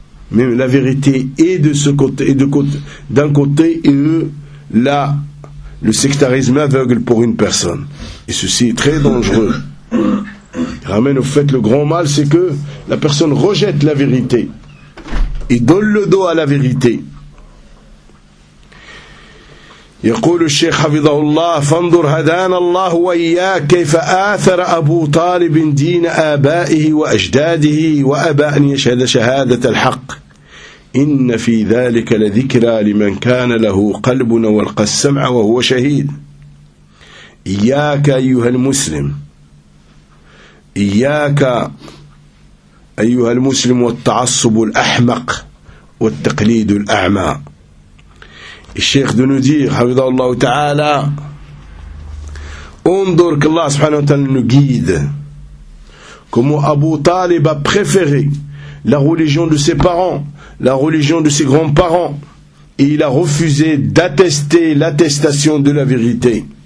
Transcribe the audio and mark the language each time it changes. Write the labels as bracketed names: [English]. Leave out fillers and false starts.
[French] Mais la vérité est de ce côté et de côté, d'un côté, et eux, là, le sectarisme aveugle pour une personne. Et ceci est très dangereux. Il ramène au fait le grand mal, c'est que la personne rejette la vérité et donne le dos à la vérité. [Arabic] يقول الشيخ حفظه الله فانظر هدانا الله وإياك كيف آثر أبو طالب دين آبائه وأجداده وأبى أن يشهد شهادة الحق إن في ذلك لذكرى لمن كان له قلب والقى السمع وهو شهيد. إياك أيها المسلم, إياك أيها المسلم والتعصب الأحمق والتقليد الأعمى. [French] الشيخ de nous dire, [Arabic] حفظه الله تعالى, انظر كالله سبحانه وتعالى [French] nous guide, comment Abu Talib a préféré la religion de ses parents, la religion de ses grands-parents, et il a refusé d'attester l'attestation de la vérité.